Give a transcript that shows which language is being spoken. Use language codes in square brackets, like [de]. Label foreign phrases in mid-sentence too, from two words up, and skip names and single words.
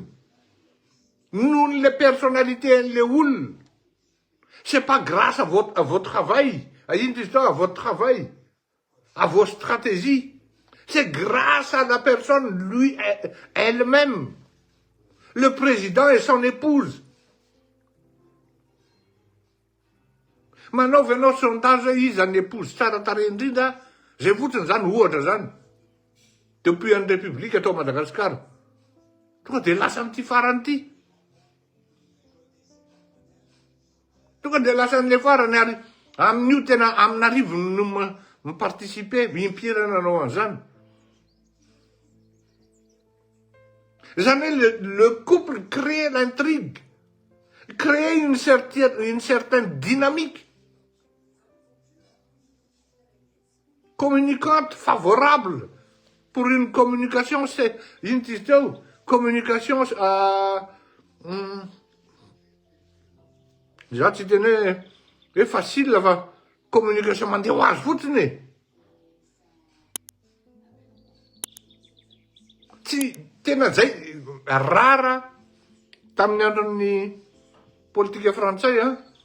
[mg] Noho [fr] les personnalités [mg] an'le olona. [fr] C'est pas grâce à votre travail, à votre travail, à vos stratégies. C'est grâce à la personne, elle-même. Le président et son épouse. [mg] Manao venao sondage izy any épouse tsara tarehy indrindra, zay fotsiny zany ohatra zany. [fr] De depuis en République [mg] atao Madagasikara. Tonga de lasa amin'ity farany ity. Tonga de lasa an'le farany ary amin'io tena amin'arivo no miparticiper, mimpira nanao an'izany. Zany hoe [fr] le couple crée l'intrigue, crée une certaine dynamique communicante favorable pour une communication, c'est une communication [mg] za tsy tena hoe facile fa communication mandeha ho azy fotsiny e. Tsy tena zay rara tamin'ny andron'ny politika frantsay a.